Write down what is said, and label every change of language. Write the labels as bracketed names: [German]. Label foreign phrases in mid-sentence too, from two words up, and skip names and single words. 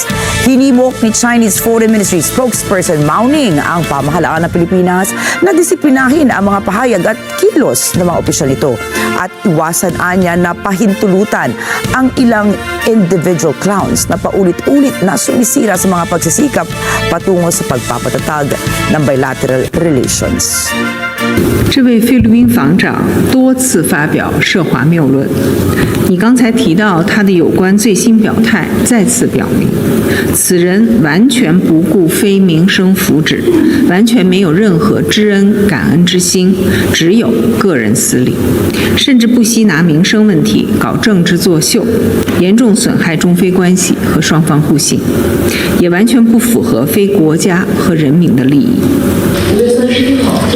[Filipino] Hinimok ni [English] Chinese Foreign Ministry spokesperson [Filipino] Mao Ning ang pamahalaan ng Pilipinas na disiplinahin ang mga pahayag at kilos ng mga opisyal nito at iwasan anya na pahintulutan ang ilang [English] individual clowns [Filipino] na paulit-ulit na sumisira sa mga pagsisikap patungo sa pagpapatatag ng [English] bilateral relations. [Chinese] 这位菲律宾防长多次发表涉华谬论，你刚才提到他的有关最新表态，再次表明，此人完全不顾非民生福祉，完全没有任何知恩感恩之心，只有个人私利，甚至不惜拿民生问题搞政治作秀，严重损害中非关系和双方互信，也完全不符合非国家和人民的利益。